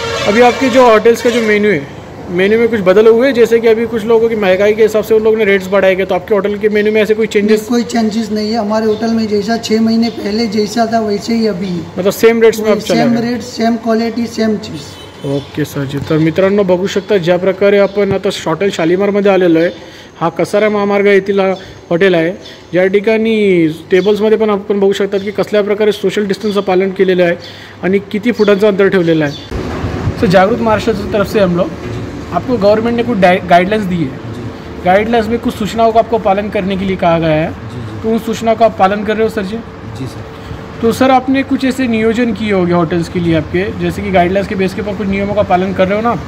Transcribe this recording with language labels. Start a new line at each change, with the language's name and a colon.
Hindi: अभी आपके जो होटल्स का जो मेन्यू है, मेन्यू में कुछ बदल हुए? जैसे कि अभी कुछ लोगों की महंगाई के हिसाब से उन लोगों ने रेट्स बढ़ाए गए, तो आपके होटल के मेन्यू में ऐसे कोई चेंजेस? कोई चेंजेस नहीं है। हमारे होटल में जैसा 6 महीने पहले जैसा था वैसे ही अभी, मतलब सेम रेट्स में आप चला? Same rate, same quality, same चीज। ओके सर जी।
Marathi: तर मित्रांनो, बघू शकता ज्या प्रकारे आपण आता हॉटेल शालीमारमध्ये आलेलो आहे। हा कसारा महामार्ग येथील हॉटेल आहे, ज्या ठिकाणी टेबल्समध्ये पण आपण बघू शकतात की कसल्या प्रकारे सोशल डिस्टन्सचं पालन केलेलं आहे आणि किती फुटांचं अंतर ठेवलेलं आहे।
Hindi: तो जागृत महाराष्ट्र की तरफ से हम लोग, आपको गवर्नमेंट ने कुछ गाइडलाइंस दी है, गाइडलाइंस में कुछ सूचनाओं का आपको पालन करने के लिए कहा गया है, तो उन सूचनाओं का आप पालन कर रहे हो सर जी? जी सर। तो सर आपने कुछ ऐसे नियोजन किए होंगे होटल्स के लिए आपके, जैसे कि गाइडलाइंस के बेस के ऊपर कुछ नियमों का पालन कर रहे हो ना?